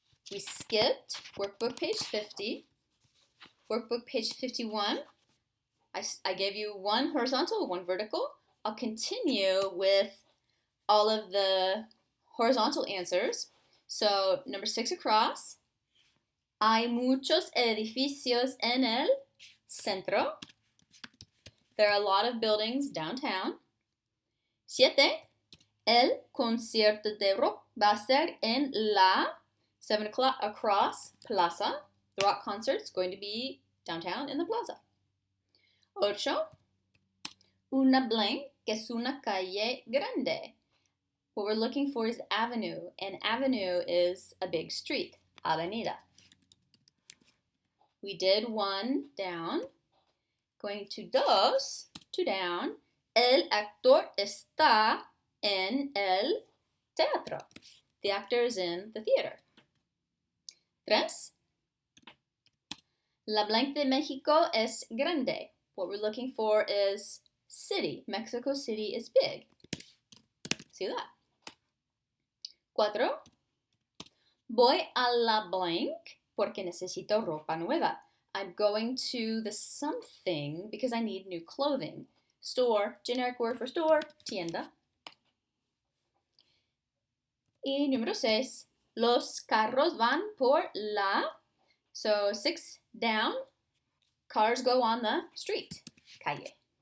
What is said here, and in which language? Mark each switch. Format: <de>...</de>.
<en>We skipped workbook page 50. Workbook page 51, I gave you 1 horizontal, 1 vertical. I'll continue with all of the horizontal answers. So number 6 across,</en> <es>hay muchos edificios en el centro.</es> <en>There are a lot of buildings downtown.</en> <es>7, el concierto de rock va a ser en la 7 o'clock across plaza.</es> <en>The rock concert is going to be downtown in the plaza.</en> <es>8, una blank, que es una calle grande.</es> <en>What we're looking for is avenue, and avenue is a big street, avenida. We did 1 down. Going to 2 down.</en> <es>El actor está en el teatro.</es> <en>The actor is in the theater.</en> <es>3, La blank de Mexico es grande.</es> <en>What we're looking for is city. Mexico City is big. Ciudad. 4.</en> <es>Voy a la blank porque necesito ropa nueva.</es> <en>I'm going to the something because I need new clothing. Store, generic word for store, tienda.</en> <es>Y número 6. Los carros van por la.</es> <en>So 6 down. Cars go on the street. Calle.</en>